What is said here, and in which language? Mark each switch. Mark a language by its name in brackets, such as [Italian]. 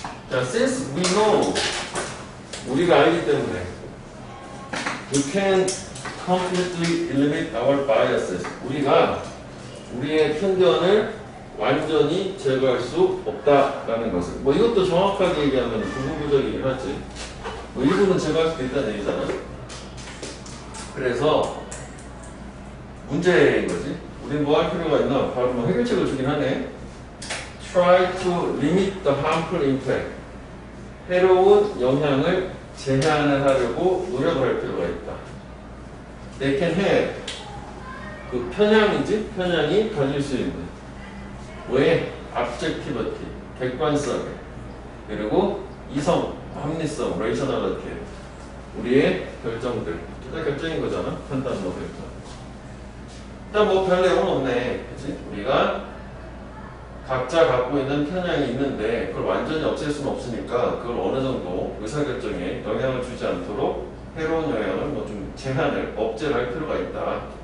[English] 자, since we know [Korean] 우리가 알기 때문에 [English] we can completely eliminate our biases. [Korean] 우리가 우리의 편견을 완전히 제거할 수 없다라는 것을. 뭐 이것도 정확하게 얘기하면 부분부적이긴 하지. 뭐 일부는 제거할 수도 있다는 얘기잖아. 그래서 문제인 거지. 우린 뭐 할 필요가 있나? 바로 뭐 해결책을 주긴 하네. [English] Try to limit the harmful impact. [Korean] 해로운 영향을 제한을 하려고 노력을 할 필요가 있다. [English] They can have [Korean] 그 편향이지? 편향이 가질 수 있는 왜? objectivity 객관성에 그리고 이성, 합리성, rationality 우리의 결정들 다 결정인 거잖아. 판단과 결정. 일단 뭐 별 내용은 없네. 그치? 우리가 각자 갖고 있는 편향이 있는데 그걸 완전히 없앨 수는 없으니까 그걸 어느 정도 의사결정에 영향을 주지 않도록 해로운 영향을 뭐 좀 제한을 억제를 할 필요가 있다.